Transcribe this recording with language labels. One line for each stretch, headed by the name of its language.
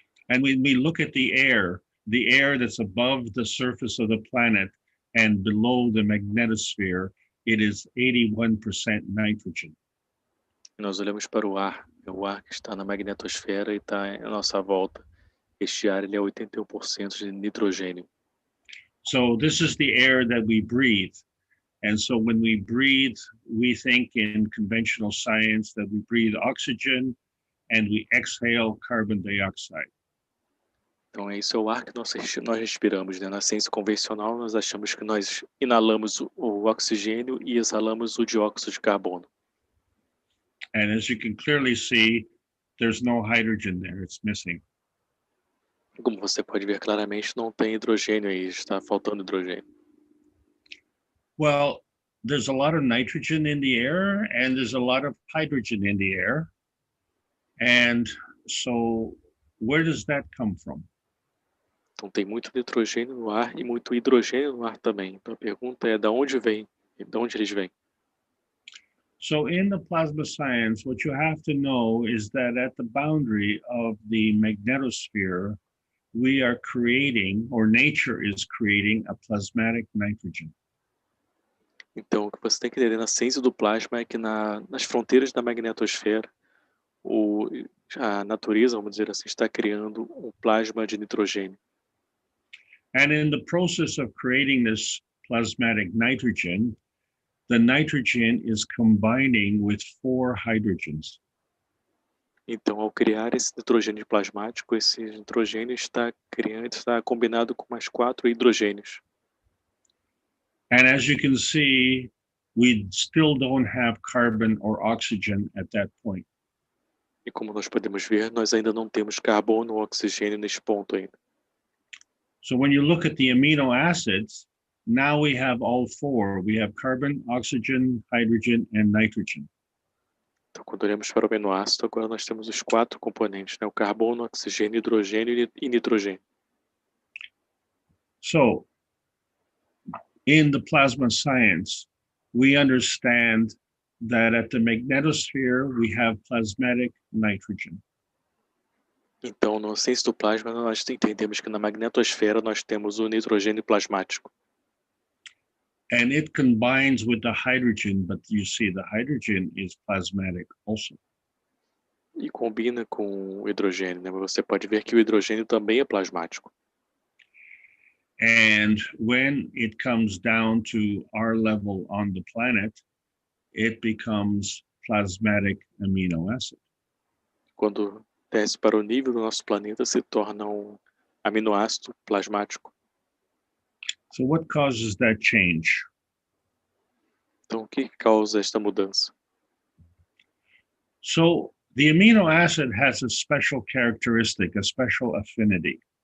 English: And when we look at the air that's above the surface of the planet and below the magnetosphere, it is 81% nitrogen.
Portuguese: Nós olhamos para o ar que está na magnetosfera e está à nossa volta. Este ar ele é 81% de nitrogênio.
English: So this is the air that we breathe. And so when we breathe, we think in conventional science that we breathe oxygen and we exhale carbon dioxide.
Portuguese: Então esse é o ar que nós respiramos, né? Na ciência convencional, nós achamos que nós inalamos o oxigênio e exalamos o dióxido de carbono.
English: And as you can clearly see, there's no hydrogen there, it's missing.
Portuguese: Como você pode ver claramente, não tem hidrogênio aí, está faltando hidrogênio.
English: Well, there's a lot of nitrogen in the air and there's a lot of hydrogen in the air. And so where does that come from?
Portuguese: Então tem muito nitrogênio no ar e muito hidrogênio no ar também. Então a pergunta é, de onde vem? De onde eles vêm?
English: So in the plasma science, what you have to know is that at the boundary of the magnetosphere, we are creating, or nature is creating, a plasmatic nitrogen.
Portuguese: Então o que você tem que entender na ciência do plasma é que nas fronteiras da magnetosfera, a natureza, vamos dizer assim, está criando um plasma de nitrogênio.
English: And in the process of creating this plasmatic nitrogen, the nitrogen is combining with 4 hydrogens.
Portuguese: Então, ao criar esse nitrogênio plasmático, esse nitrogênio está combinado com mais 4 hidrogênios.
English: And as you can see, we still don't have carbon or oxygen at that point.
Portuguese: E como nós podemos ver, nós ainda não temos carbono ou oxigênio nesse ponto ainda.
English: So when you look at the amino acids, now we have all 4. We have carbon, oxygen, hydrogen, and nitrogen.
Portuguese: Então, quando olhamos para o aminoácido, agora nós temos os 4 componentes, né? O carbono, oxigênio, hidrogênio e nitrogênio.
English: So, in the plasma science, we understand that at the magnetosphere, we have plasmatic nitrogen.
Portuguese: Então, na ciência do plasma, nós entendemos que na magnetosfera nós temos o nitrogênio plasmático.
English: And it combines with the hydrogen, but you see the hydrogen is plasmatic also.
Portuguese: E combina com o hidrogênio, né? Você pode ver que o hidrogênio também é plasmático.
English: And when it comes down to our level on the planet, it becomes plasmatic amino acid.
Portuguese: Quando desce para o nível do nosso planeta, se torna um aminoácido plasmático.
English: So what causes that change?
Portuguese: Então, o que causa esta mudança?
English: So the amino acid has a special characteristic, a special affinity.